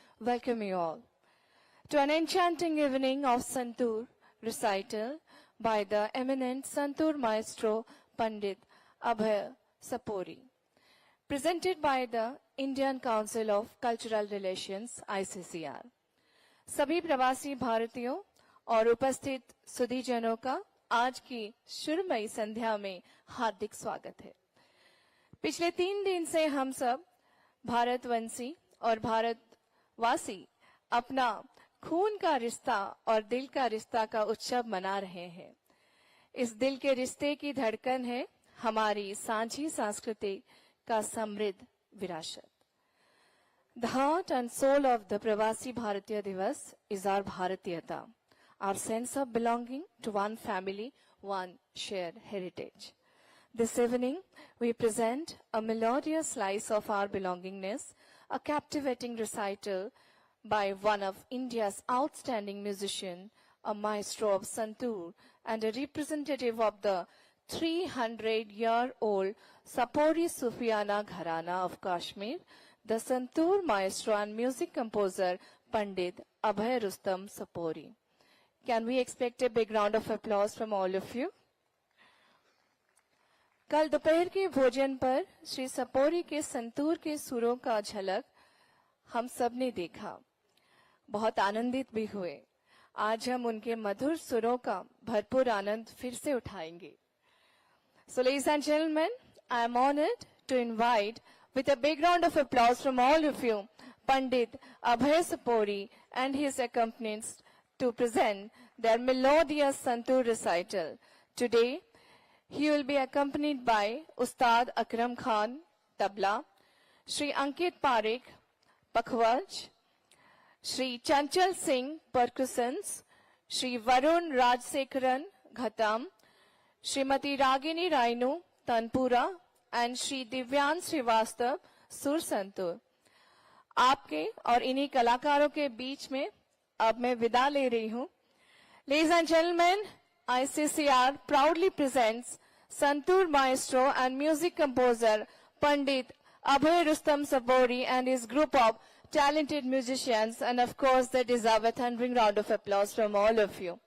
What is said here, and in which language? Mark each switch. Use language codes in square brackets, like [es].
[en] Welcome you all to an enchanting evening of Santur recital by the eminent Santur maestro Pandit Abhay Sapori, presented by the Indian Council of Cultural Relations ICCR. [hi] सभी प्रवासी भारतीयों और उपस्थित सुधीजनों का आज की शुरमई संध्या में हार्दिक स्वागत है। पिछले 3 दिन से हम सब भारतवंशी और भारतवासी अपना खून का रिश्ता और दिल का रिश्ता का उत्सव मना रहे हैं। इस दिल के रिश्ते की धड़कन है हमारी सांझी संस्कृति का समृद्ध विरासत। [en] The heart and soul of the Pravasi Bharatiya Divas is our Bharatiyata, our sense of belonging to one family, one shared heritage. This evening, we present a melodious slice of our belongingness, a captivating recital by one of India's outstanding musicians, a maestro of Santur and a representative of the 300-year-old Sapori Sufiana Gharana of Kashmir, the Santur maestro and music composer Pandit Abhay Rustam Sapori. Can we expect a big round of applause from all of you? [hi] कल दोपहर के भोजन पर श्री सपोरी के संतूर के सुरों का झलक हम सब ने देखा, बहुत आनंदित भी हुए। आज हम उनके मधुर सुरों का भरपूर आनंद फिर से उठाएंगे। [en] So ladies and gentlemen, I am honored to invite with a big round of applause from all of you, Pandit Abhay Sapori and his accompanists to present their melodious Santur recital. Today, he will be accompanied by Ustad Akram Khan, tabla, Shri Ankit Parekh, pakhwaj, Shri Chanchal Singh, percussions, Shri Varun Rajsekharan, ghatam, Srimati Ragini Rainu, tanpura, and Shri Divyan Srivastav, [hi] सुर संतूर। आपके और इन्हीं कलाकारों के बीच में अब मैं विदा ले रही हूं। [en] Ladies and gentlemen, ICCR proudly presents Santur maestro and music composer Pandit Abhay Rustam Sapori and his group of talented musicians, and of course they deserve a thundering round of applause from all of you.